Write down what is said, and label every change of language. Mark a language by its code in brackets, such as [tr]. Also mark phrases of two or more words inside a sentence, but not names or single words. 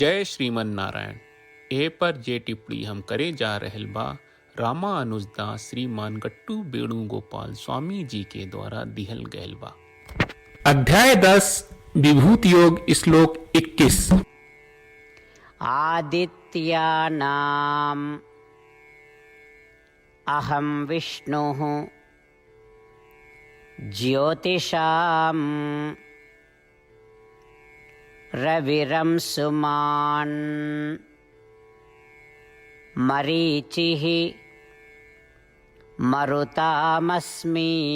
[sa] जय श्रीमन नारायण। [bho] ए पर जे टिप्पणी हम करे जा रहल बा रामानुजदास श्रीमान गट्टू वेणुगोपाल स्वामी जी के द्वारा दिहल गयल बा। अध्याय 10 विभूति योग श्लोक 21। [sa] आदित्यानाम् अहं विष्णुः ज्योतिषां रविरंसुमान् मरीचिः मरुतामस्मि